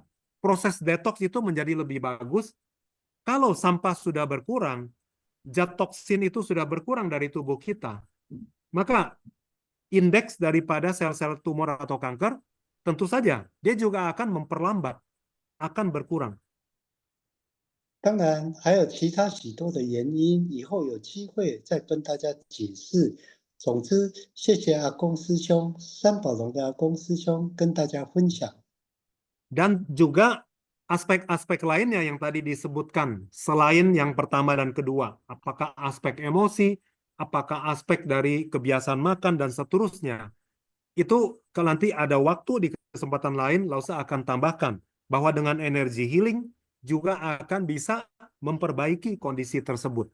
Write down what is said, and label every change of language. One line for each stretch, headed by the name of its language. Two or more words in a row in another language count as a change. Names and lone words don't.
Indonesian: Proses detox itu menjadi lebih bagus. Kalau sampah sudah berkurang, zat toksin itu sudah berkurang dari tubuh kita, maka indeks daripada sel-sel tumor atau kanker tentu saja dia juga akan memperlambat, akan berkurang.
Chinese: 当然还有其他许多的原因，以后有机会再跟大家解释。总之，谢谢阿公师兄，三宝龙的阿公师兄跟大家分享。
Indonesian: Dan juga aspek-aspek lainnya yang tadi disebutkan, selain yang pertama dan kedua, apakah aspek emosi, apakah aspek dari kebiasaan makan, dan seterusnya. Itu kalau nanti ada waktu di kesempatan lain, Lausa akan tambahkan bahwa dengan energi healing juga akan bisa memperbaiki kondisi tersebut.